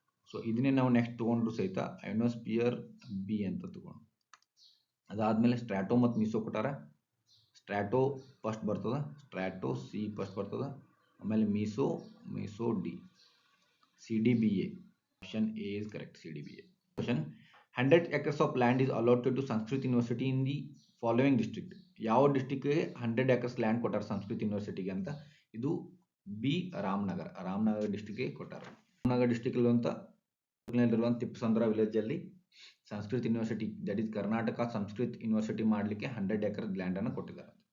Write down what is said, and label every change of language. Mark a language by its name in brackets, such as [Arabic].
[Kannada] So ಇದನ್ನೇ ನಾವು next ತೊಗೊಂಡ್ರು ಸಹಿತ ಐನೋಸ್ಪಿಯರ್ ಬಿ ಅಂತ ತಗೊಂಡು. ಅದಾದ್ಮೇಲೆ ಸ್ಟ್ರಾಟೋ ಮತ್ತು ಮೀಸೋ ಕೊಟ್ಟಾರ. ಸ್ಟ್ರಾಟೋ ಫಸ್ಟ್ ಬರ್ತದ, ಸ್ಟ್ರಾಟೋ ಸಿ ಫಸ್ಟ್ ಬರ್ತದ, ಆಮೇಲೆ meso D, CDBA. [English] option A is correct, [Kannada] CDBA. Question. [English] 100 acres of land is allotted to Sanskrit University in the following district. [Kannada] ಯಾವ ಡಿಸ್ಟಿಕ್ಗೆ 100 acres ಲ್ಯಾಂಡ್ ಕೊಟ್ಟಾರ ಸಂಸ್ಕೃತ್ ಯೂನಿವರ್ಸಿಟಿಗೆ ಅಂತ? ಇದು ಬಿ ರಾಮನಗರ ಡಿಸ್ಟಿಕ್ಗೆ ಕೊಟ್ಟಾರ. ರಾಮನಗರ ಡಿಸ್ಟಿಕ್ ಇರುವಂಥ ತಿಪ್ಪಸಂದ್ರ ವಿಲೇಜ್ ಅಲ್ಲಿ Sanskrit university, [English] that is Karnataka Sanskrit university [Kannada] ಮಾಡಲಿಕ್ಕೆ 100 acres ಲ್ಯಾಂಡ್ ಅನ್ನು ಕೊಟ್ಟಿದ್ದಾರೆ.